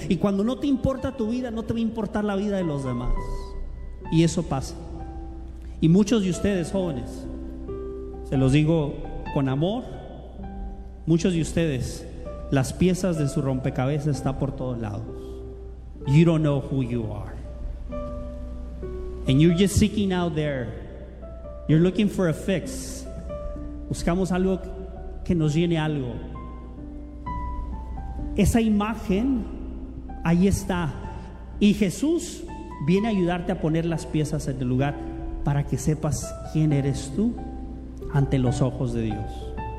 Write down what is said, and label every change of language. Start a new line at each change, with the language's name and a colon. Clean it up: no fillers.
Spanish: Y cuando no te importa tu vida, no te va a importar la vida de los demás. Y eso pasa. Y muchos de ustedes jóvenes, se los digo con amor, muchos de ustedes, las piezas de su rompecabezas están por todos lados.
English: You don't know who you are. And you're just seeking out there. You're looking for a fix.
Spanish: Buscamos algo que nos llene algo. Esa imagen ahí está. Y Jesús viene a ayudarte a poner las piezas en el lugar para que sepas quién eres tú ante los ojos de Dios.